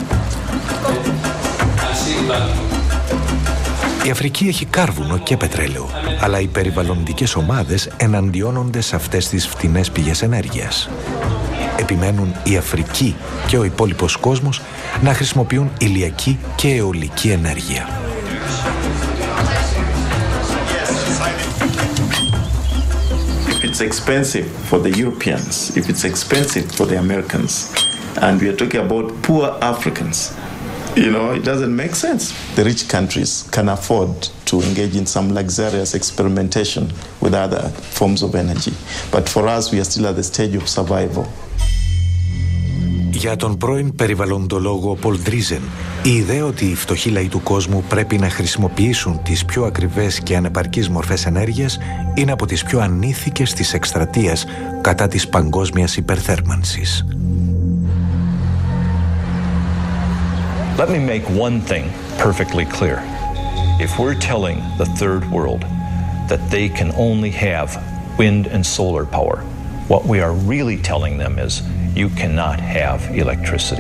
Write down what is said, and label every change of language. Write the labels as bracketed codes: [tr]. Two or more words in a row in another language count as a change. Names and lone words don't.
[el] Η Αφρική έχει κάρβουνο και πετρέλαιο, αλλά οι περιβαλλοντικές ομάδες εναντιώνονται σε αυτές τις φτηνές πηγές ενέργειας. Επιμένουν η Αφρική και ο υπόλοιπος κόσμος να χρησιμοποιούν ηλιακή και αιωλική ενέργεια. [en] It's expensive for the Europeans, if it's expensive for the Americans, and we are talking about poor Africans, it doesn't make sense. The rich countries can afford to engage in some luxurious experimentation with other forms of energy. But for us, we are still at the stage of survival. [el] Για τον πρώην περιβαλλοντολόγο Πολ Ντρίζεν, η ιδέα ότι οι φτωχοί λαοί του κόσμου πρέπει να χρησιμοποιήσουν τις πιο ακριβές και ανεπαρκείς μορφές ενέργειας είναι από τις πιο ανήθικες της εκστρατείας κατά της παγκόσμιας υπερθέρμανσης. [en] Let me make one thing perfectly clear. If we're telling the third world that they can only have wind and solar power, what we are really telling them is you cannot have electricity.